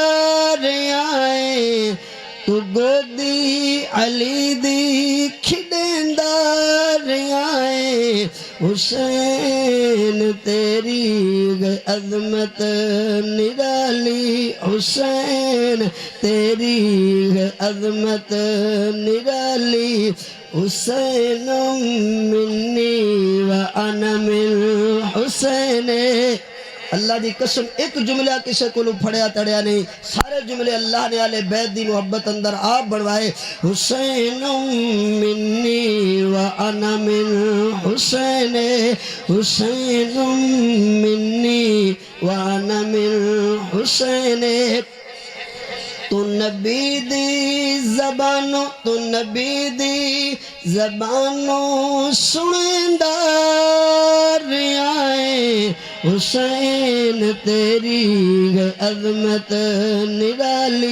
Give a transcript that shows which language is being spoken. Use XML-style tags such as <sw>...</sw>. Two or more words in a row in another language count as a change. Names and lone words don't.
<skr>آئے توں گودی علی دی کھڈیندا آئے حسین تیری عظمت نرالی حسین تیری عظمت نرالی हुसैन तेरी अजमत निराली</skr> <ar>حسين مني و أنا من حسين.</ar> <pa>اللہ دی قسم ایک جملہ کسی کو پھڑیا تڑیا نہیں سارے جملے اللہ نے آل بیت دی محبت اندر آپ بنوائے.</pa> <ar>حسين مني و أنا من حسين حسين مني و أنا من حسين.</ar> <skr>تو نبی دی زبانوں سنیندا آئے حسین تیری عظمت نرالی.</skr>